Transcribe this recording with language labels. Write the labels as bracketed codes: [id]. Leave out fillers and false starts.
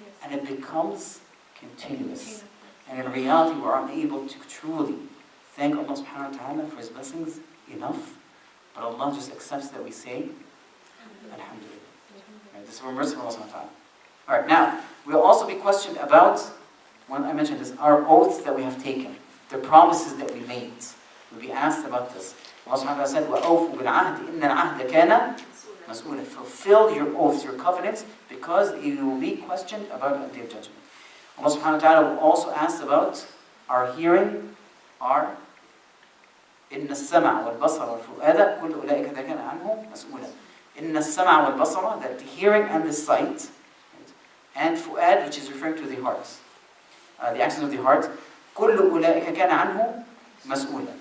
[en] And it becomes continuous. And in reality, we're unable to truly thank Allah subhanahu wa ta'ala for His blessings enough. But Allah just accepts that we say, Alhamdulillah. Right, this is from mercy of Allah subhanahu wa ta'ala. Alright, now, we'll also be questioned about, when I mentioned this, our oaths that we have taken, the promises that we made. We'll be asked about this. Allah subhanahu wa ta'ala said, [ar] وَأَوْفُوا بِالْعَهْدِ إِنَّ الْعَهْدَ كَانَ مَسْئُولًا. [en] Fulfill your oaths, your covenants, because you will be questioned about it at the day of judgment. Allah subhanahu wa ta'ala will also ask about our hearing, our [ar] إِنَّ السَّمْعَ وَالْبَصَرَ وَالْفُؤَادَ كُلُّ أُولَٰئِكَ كَانَ عَنْهُ مَسْئُولًا. إِنَّ السَّمْعَ وَالْبَصَرَ, [en] that the hearing and the sight, and fu'ad, which is referring to the heart, the actions of the heart, [ar] كُلُّ أُولَٰئِكَ كَانَ عَنْهُ مَسْئُولًا.